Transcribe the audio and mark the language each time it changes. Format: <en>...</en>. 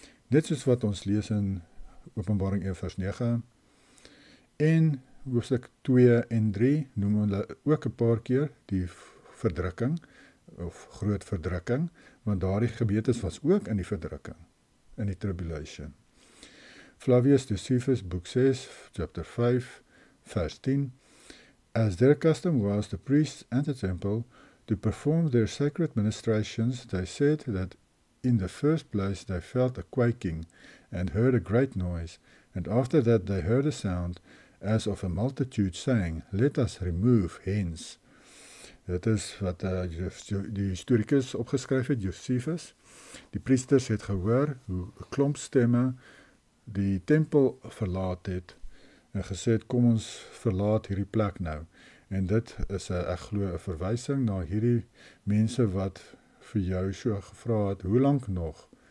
<af>Net soos wat ons lees in Openbaring 1 vers 9, en hoofstuk 2 en 3 noem hulle ook 'n paar keer die verdrukking, of groot verdrukking, want daardie gebeurtenis was ook in die verdrukking, in die tribulation.</af> <en>Flavius Josephus, boek 6, chapter 5, vers 10, As their custom was, the priests and the temple, to perform their sacred ministrations, they said that in the first place they felt a quaking, and heard a great noise, and after that they heard a sound, as of a multitude saying, Let us remove hence.</en> <af>Dit is wat die historikus opgeskryf het, Josephus. Die priesters het gehoor hoe 'n klomp stemme die tempel verlaat het, en gesê het, kom ons verlaat hierdie plek nou. En dit is ek glo 'n verwysing na hierdie mense wat vir Joshua gevra het, hoe lank nog?</af>